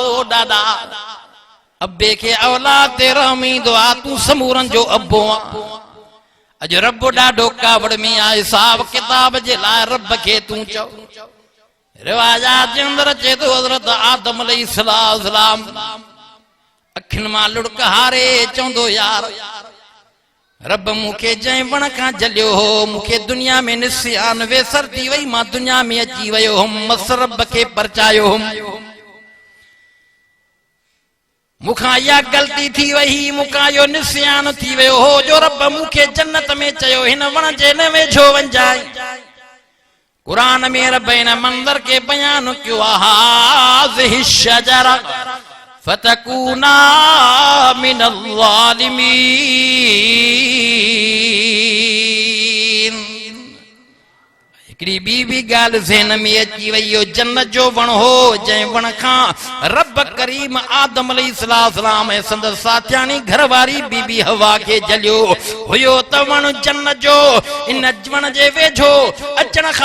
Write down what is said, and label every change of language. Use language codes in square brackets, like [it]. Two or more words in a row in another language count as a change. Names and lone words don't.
[sd] दादा अब्बे खे औलाद ते रहम ईंदो आहे तूं समूरनि जो अब्बो आहे अॼु रब ॾाढो कावड़ में आहे हिसाब किताब जे लाइ रब खे तूं चओ रिवाजात जे अंदरि अचे थो हज़रत आदम अलैहिस्सलाम अखियुनि मां लुड़क हारे चवंदो यार रब मूंखे जंहिं वण खां जलियो हो मूंखे दुनिया में निस्यान वेसर थी वई मां दुनिया में अची वियो हुउमि मस रब खे परचायो हुउमि मूंखां इहा ग़लती थी वई मूंखां इहो निस्यान थी वियो हो जो रब मूंखे जन्नत में चयो हिन वण जे न वेझो वञजाए क़ुरान में रब हिन मंज़र खे बयान कयो आहे [ar] هذه الشجرة فتكونا من [sd] ज़ालिमीन हिकड़ी ॿी ॻाल्हि ज़हन में अची वई हो जन्नत जो वण हो जंहिं वण खां रब करीम आदम अलैहिस्सलाम ऐं संदसि साथियाणी घरवारी बीबी हवा खे जलियो हुयो त वण जन्नत जो इन वण जे वेझो अचण खां